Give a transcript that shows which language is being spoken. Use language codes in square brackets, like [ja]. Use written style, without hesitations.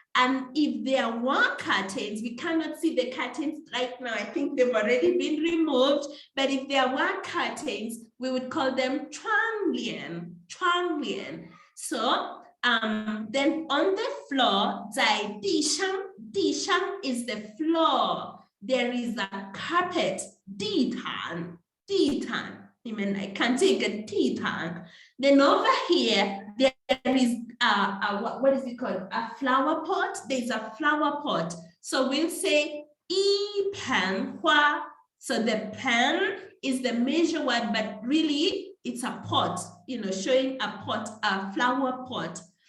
[en] And if there were curtains, we cannot see the curtains right now. I think they've already been removed. But if there were curtains, we would call them 窗帘。 So then on the floor, 在地上 is the floor. There is a carpet, 地毯， [zh] 你们来看这个地毯。 [en] Then over here, there is what is it called? A flower pot. There's a flower pot. So we'll say 一盆花. So the pen is the measure word, but really it's a pot, showing a pot, a flower pot.